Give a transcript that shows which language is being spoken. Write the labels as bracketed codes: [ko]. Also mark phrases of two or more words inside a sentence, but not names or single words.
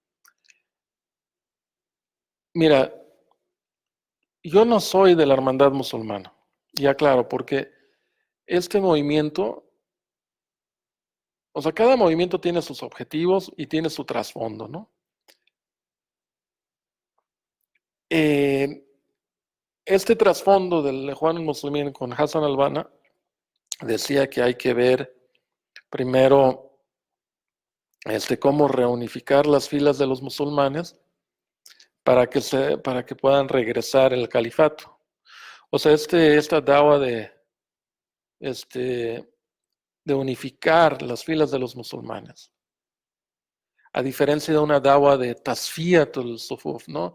[es] Mira, yo no soy de la hermandad musulmana. Ya claro, porque este movimiento, o sea, cada movimiento tiene sus objetivos y tiene su trasfondo, ¿no? Este trasfondo del Ikhwan al-Muslimin con Hassan al-Banna decía que hay que ver primero cómo reunificar las filas de los musulmanes para que puedan regresar el califato. O sea, esta dawa de unificar las filas de los musulmanes, a diferencia de una dawa de [ar] تصفية الصفوف, [es] ¿no?